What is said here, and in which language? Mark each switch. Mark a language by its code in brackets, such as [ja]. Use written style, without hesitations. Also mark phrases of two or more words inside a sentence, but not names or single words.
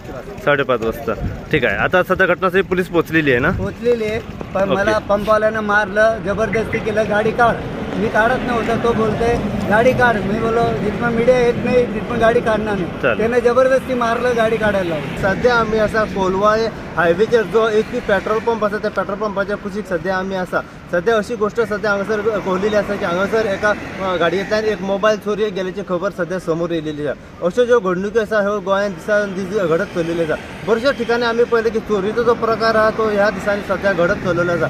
[mr] वाजता. ठीक आहे. आता सध्या घटनास्थळी पोलीस पोहोचलेली आहे ना? पोहोचलेली आहे, पण मला पंपवाल्यानं मारलं, जबरदस्ती केलं, गाडी काढ. मी काढत नव्हता, तो बोलतोय गाडी काढ. मी बोलो जिथं मीडिया येत नाही तिथं गाडी काढणार नाही. त्याने जबरदस्ती मारलं, गाडी काढायला लावली. [kok] सध्या आम्ही असा कोलवाळे हायवेचेर जो एक पेट्रोल पंप आसा त्या पेट्रोल पंपाच्या कुशीक सध्या आम्ही आसा. सध्या अशी गोष्ट सध्या हांगासर कळलेली आसा की हांगासर एका गाडयेंतल्यान एक मोबायल चोरी गेल्याची खबर सध्या समोर येयलेली आसा. अश्यो ज्यो घडणुकी आसा ह्यो गोंयांत दिसान दीस घडत चलिल्ल्यो आसा. बऱ्याचशा ठिकाणी आम्ही पळयलें की चोरीचो जो प्रकार आसा तो ह्या दिसांनी सध्या घडत चलिल्लो आसा.